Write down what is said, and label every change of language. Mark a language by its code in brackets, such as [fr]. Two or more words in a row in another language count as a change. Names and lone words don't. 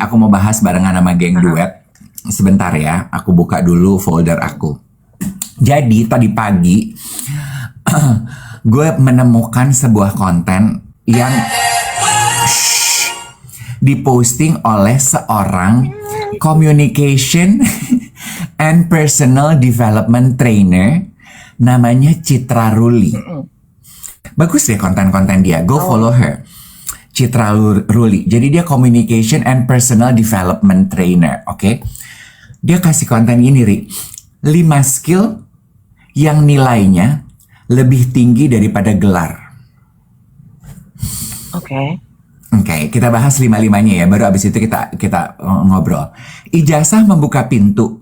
[id] Aku mau bahas barengan sama geng duet. Sebentar ya, aku buka dulu folder aku. Jadi tadi pagi gue menemukan sebuah konten yang diposting oleh seorang [en] communication and personal development trainer [id] namanya Citra Ruli. Bagus deh konten-konten dia. [en] Go follow her. [id] Citra Ruli. Jadi dia [en] communication and personal development trainer, [id] oke? Dia kasih konten ini, Ri. 5 skill yang nilainya lebih tinggi daripada gelar. Oke. Oke, kita bahas 5-5-nya ya. Baru abis itu kita ngobrol. Ijazah membuka pintu.